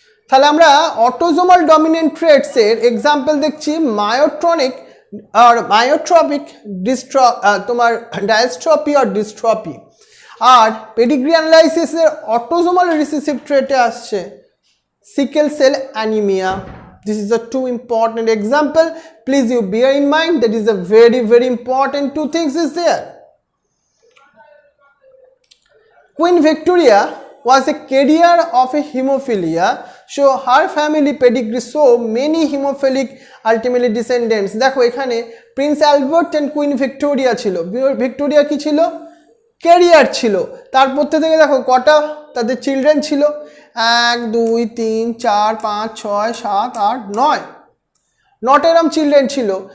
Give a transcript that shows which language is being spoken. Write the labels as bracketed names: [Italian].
[Bangla] তাহলে আমরা autosomal dominant ট্রেটসের example দেখছি মায়োট্রনিক আর মায়োট্রপিক তোমার ডায়াস্ট্রপি আর ডিস্ট্রপি। আর পেডিগ্রি অ্যানালাইসিসের অটোজোমাল রিসিসিভ ট্রেটে আসছে sickle cell anemia. [English] This is a two important example. Please you bear in mind that is a very important two things is there. Queen Victoria was a carrier of a hemophilia, so her family pedigree saw many hemophilic ultimately descendants. [Bangla] দেখো এখানে Prince Albert and queen Victoria ছিল, Victoria কি ছিল, career ছিল, তারপর থেকে দেখো কটা তাদের চিলড্রেন ছিল, 1 2 3 4 5 6 7 8 9 নট এরম চিলড্রেন ছিল।